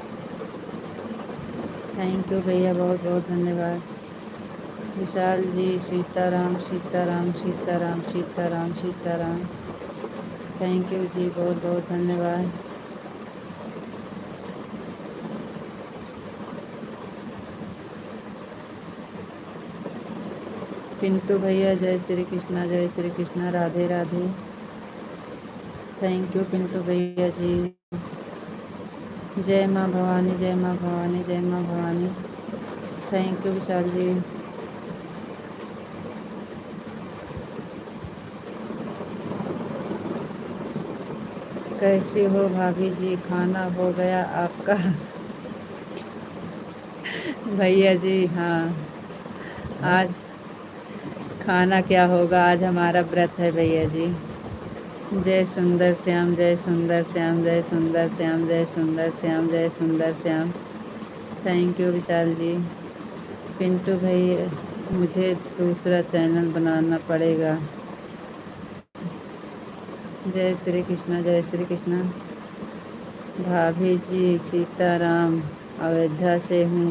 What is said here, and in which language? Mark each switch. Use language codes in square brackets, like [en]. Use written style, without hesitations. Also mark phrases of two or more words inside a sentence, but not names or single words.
[en] Thank you [hi] भैया, बहुत बहुत धन्यवाद। विशाल जी सीताराम सीताराम सीताराम सीताराम सीताराम। [en] Thank you [hi] जी, बहुत बहुत धन्यवाद। पिंटू भैया जय श्री कृष्णा, जय श्री कृष्णा, राधे राधे। [en] Thank you [hi] पिंटू भैया जी। जय माँ भवानी, जय माँ भवानी, जय माँ भवानी। [en] Thank you [hi] विशाल जी। कैसी हो भाभी जी, खाना हो गया आपका? भैया जी हाँ, आज खाना क्या होगा, आज हमारा व्रत है भैया जी। जय सुंदर श्याम, जय सुंदर श्याम, जय सुंदर श्याम, जय सुंदर श्याम, जय सुंदर श्याम। [en] Thank you [hi] विशाल जी। पिंटू भैया, मुझे दूसरा चैनल बनाना पड़ेगा। जय श्री कृष्णा, जय श्री कृष्णा। भाभी जी सीताराम, अयोध्या से हूँ।